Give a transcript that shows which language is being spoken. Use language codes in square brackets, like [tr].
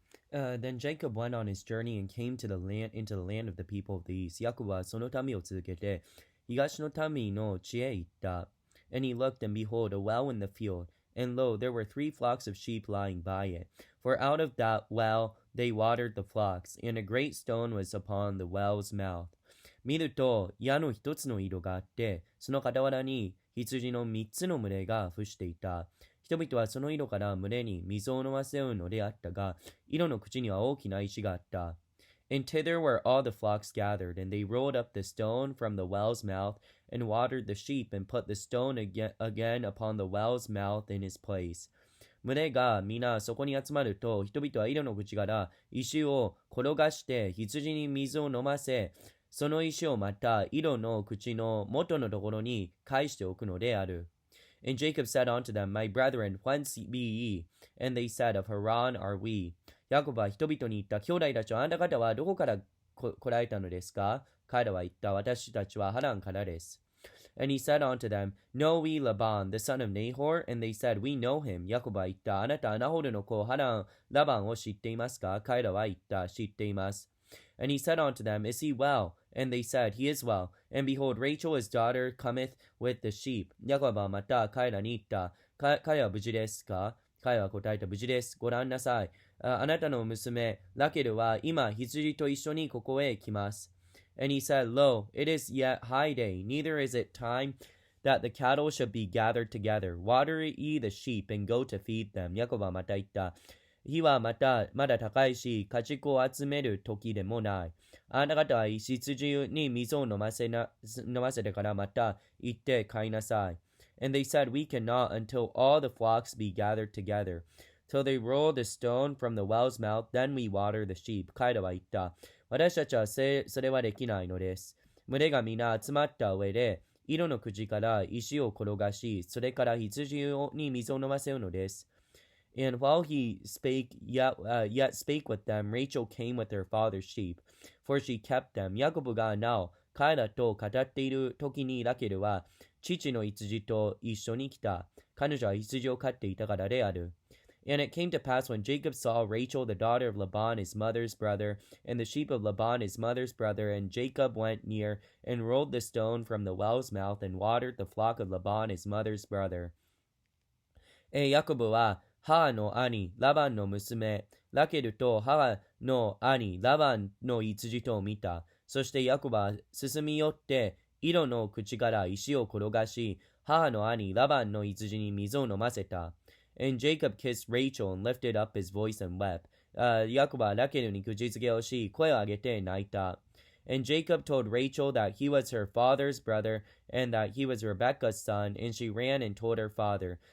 [en] Then Jacob went on his journey and came to the land into the land of the people of the east. [ja] ヤコブはその民を続けて、東の民の地へ行った。 [en] And he looked, and behold, a well in the field. And lo, there were 3 flocks of sheep lying by it. For out of that well they watered the flocks, and a great stone was upon the well's mouth. [ja] 見ると、矢の一つの井戸があって、その傍らに羊の3つの群れが伏していた。人々はその井戸から群れに水を飲ませようのであったが、井戸の口には大きな石があった。 [en] And thither were all the flocks gathered, and they rolled up the stone from the well's mouth, and watered the sheep, and put the stone again upon the well's mouth in his place. [ja] 群れが皆そこに集まると、人々は井戸の口から石を転がして羊に水を飲ませ、その石をまた井戸の口の元のところに返しておくのである。 [en] And Jacob said unto them, My brethren, whence be ye? And they said, Of Haran are we. [ja] ヤコブは人々に言った。兄弟たちはあなた方はどこから来られたのですか？彼らは言った。私たちはハランからです。 [en] And he said unto them, Know we Laban, the son of Nahor? And they said, We know him. [ja] ヤコブは言った。あなたナホルの子ハラン、ラバンを知っていますか？彼らは言った。知っています。 [en] And he said unto them, Is he well? And they said, He is well. And behold, Rachel his daughter cometh with the sheep. [ja] ヤコブはまた彼らに言った。彼は無事ですか？彼は答えた。無事です。ご覧なさい。あなたの娘、ラケルは今羊と一緒にここへ来ます。 [en] And he said, Lo, it is yet high day, neither is it time that the cattle should be gathered together. Water ye the sheep, and go to feed them. [ja] ヤコブはまた言った。日はまだ高いし、家畜を集める時でもない。あなた方は羊に水を飲ませてからまた行って飼いなさい。 [en] And they said, We cannot until all the flocks be gathered together. Till they roll the stone from the well's mouth, then we water the sheep. [ja] 彼らは言った。私たちはそれはできないのです。群れが皆集まった上で、井戸の口から石を転がし、それから羊に水を飲ませるのです。 [en] And while he yet spake with them, Rachel came with her father's sheep, for she kept them. [ja] ヤコブがなお彼らと語っている時にラケルは父の羊と一緒に来た。彼女は羊を飼っていたからである。 [en] And it came to pass when Jacob saw Rachel the daughter of Laban his mother's brother, and the sheep of Laban his mother's brother, and Jacob went near, and rolled the stone from the well's mouth, and watered the flock of Laban his mother's brother. [ja] ヤコブは母の兄、ラバンの娘、ラケルと母の兄、ラバンの羊とを見た。そしてヤコブは進み寄って、井戸の口から石を転がし、母の兄、ラバンの羊に水を飲ませた。 [en] And Jacob kissed Rachel and lifted up his voice and wept. [ja] ヤコブはラケルに口づけをし、声を上げて泣いた。 [en] And Jacob told Rachel that he was her father's brother and that he was Rebekah's son, and she ran and told her father.